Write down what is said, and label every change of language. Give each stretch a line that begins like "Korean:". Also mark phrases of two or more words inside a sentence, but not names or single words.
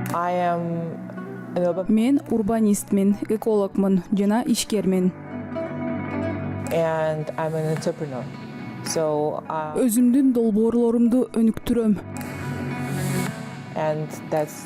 English: I am an urban
Kyrgyz: Мен урбанистмин, экологмун жана ишкермин.
English: and I'm an entrepreneur. So,
Kyrgyz: Өзүмдүн долбоорлорумду өнүктүрөм.
English: and that's